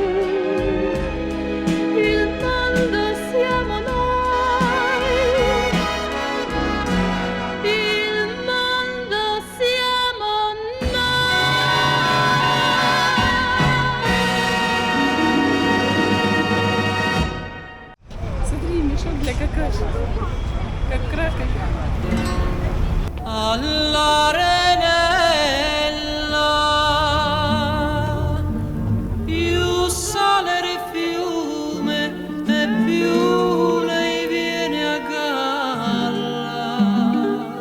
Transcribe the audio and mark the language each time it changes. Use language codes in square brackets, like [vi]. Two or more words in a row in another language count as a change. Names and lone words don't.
[it] Il mondo siamo noi. Il mondo siamo noi. [ru] Смотри, мешок для какашек, как кракер. [it] All'arenella più sale il fiume e più lei viene a galla.